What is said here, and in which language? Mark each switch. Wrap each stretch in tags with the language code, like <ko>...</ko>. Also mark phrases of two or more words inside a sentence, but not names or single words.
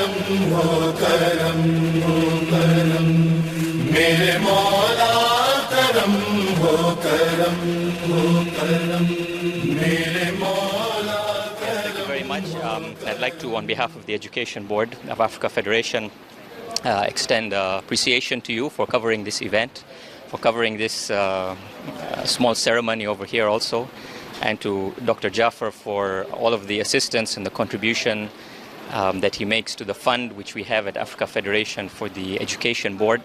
<hi>हो करम हो करम मेरे मौला करम हो करम मेरे मौला करम.</hi> <en>Thank you very much. I'd like to, on behalf of the Education Board of Africa Federation, extend appreciation to you for covering this event, for covering this small ceremony over here also, and to Dr. Jafar for all of the assistance and the contribution that he makes to the fund which we have at Africa Federation for the Education Board.</en>